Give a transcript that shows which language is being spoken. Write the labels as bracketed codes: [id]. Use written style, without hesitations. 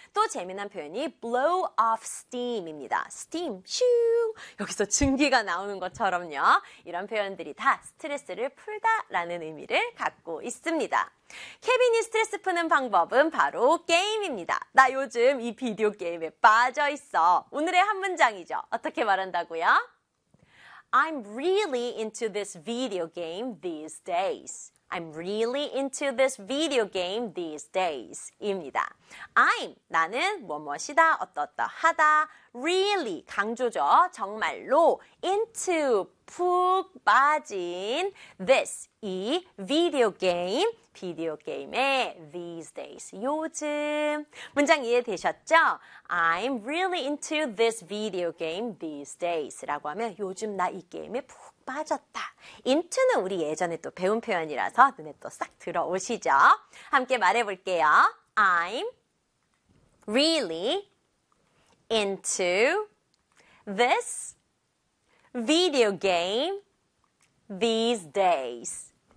[ko] 또 재미난 표현이 [en] blow off steam [ko] 입니다. Steam, 슝! 여기서 증기가 나오는 것처럼요. 이런 표현들이 다 스트레스를 풀다라는 의미를 갖고 있습니다. 케빈이 스트레스 푸는 방법은 바로 게임입니다. 나 요즘 이 비디오 게임에 빠져 있어. 오늘의 한 문장이죠. 어떻게 말한다고요? [en] I'm really into this video game these days. I'm really into this video game these days. [ko] 입니다. I'm, 나는 무엇이다, 어떻다, 하다. Really, 강조죠. 정말로. Into, 푹 빠진. This, 이 video game. 비디오 게임에 these days, 요즘. 문장 이해되셨죠? [en] I'm really into this video game these days. [ko] 라고 하면 요즘 나 이 게임에 푹 빠졌다. Into는 우리 예전에 또 배운 표현이라서 눈에 또 싹 들어오시죠? 함께 말해볼게요. [en] I'm really into this video game these days.